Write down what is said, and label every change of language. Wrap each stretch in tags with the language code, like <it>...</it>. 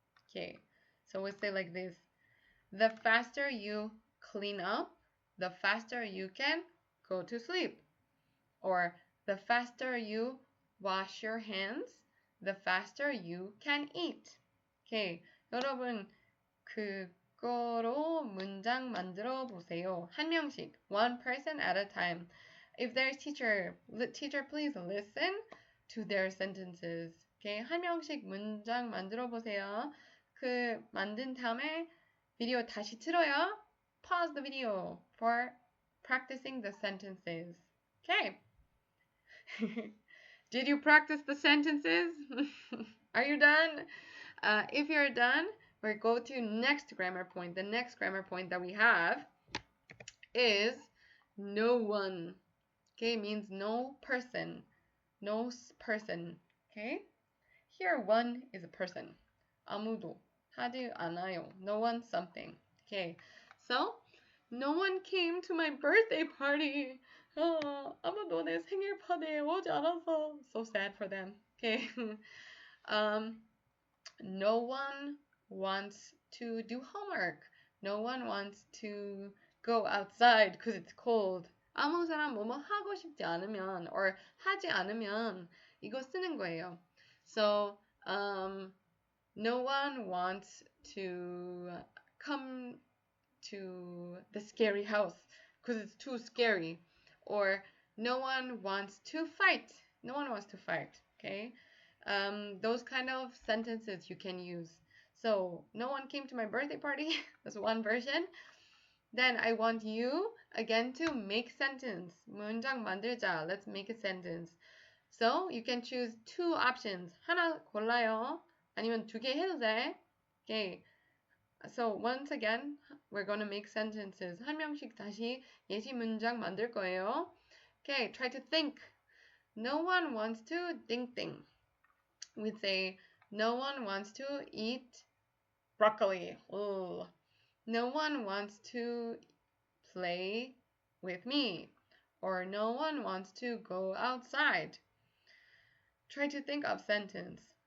<en>Okay, so we'll say like this. The faster you clean up, the faster you can go to sleep. Or the faster you wash your hands, the faster you can eat.</en> <ko>Okay, 여러분 그거로 문장 만들어 보세요. 한 명씩,</ko> <en>one person at a time. If there's teacher, please listen to their sentences.</en> <ko>Okay, 한 명씩 문장 만들어 보세요. 그 만든 다음에 비디오 다시 틀어요.</ko> <en>Pause the video for practicing the sentences. Okay. Did you practice the sentences? Are you done? If you're done, we'll go to next grammar point. The next grammar point that we have is no one. Okay, means no person. No person. Okay? Here, one is a person.</en> <ko>아무도 하지 않아요.</ko> <en>No one something. Okay, so no one came to my birthday party.</en> <ko>아무도 내 생일 파티에 오지 않았어.</ko> <en>So sad for them. Okay. No one wants to do homework. No one wants to go outside because it's cold.</en> <ko>아무 사람 뭐뭐 하고 싶지 않으면 or 하지 않으면 이거 쓰는 거예요.</ko> <en>So, no one wants to come to the scary house because it's too scary. Or no one wants to fight. No one wants to fight, okay? Those kind of sentences you can use. So, no one came to my birthday party. That's one version. Then I want you again to make sentence.</en> <ko>문장 만들자.</ko> <en>Let's make a sentence. So you can choose two options.</en> <ko>하나 골라요. 아니면 두 개 해도 돼. Okay.</ko> <en>So once again, we're going to make sentences.</en> <ko>한 명씩 다시 예시 문장 만들 거예요.</ko> <en>Okay, try to think. No one wants to think. We'd say, no one wants to eat broccoli. Ugh. No one wants to play with me. Or no one wants to go outside. Try to think of sentence.</en>